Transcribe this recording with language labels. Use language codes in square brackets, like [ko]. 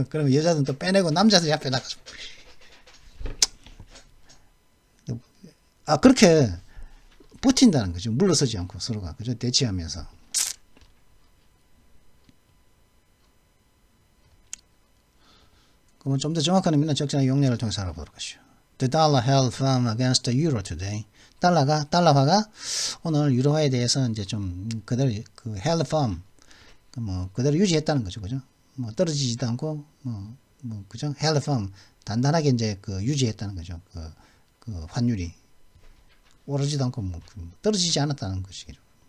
[ko] 그러면 여자들은 또 빼내고 남자들이 앞에 나가서 그렇게 버틴다는 거죠. 물러서지 않고 서로가. 그죠? 대치하면서. 그러면 좀 더 정확한 의미는 적절한 용례를 통해서 알아보도록 하시죠. [en] The dollar held firm against the euro today. [ko] 달러화가 오늘 유로화에 대해서 이제 좀 그대로 held firm, 그대로 유지했다는 거죠. 그죠? 떨어지지도 않고, 그죠? held firm, 단단하게 이제 유지했다는 거죠. 그 환율이. 오르지도 않고 떨어지지 않았다는 것이죠.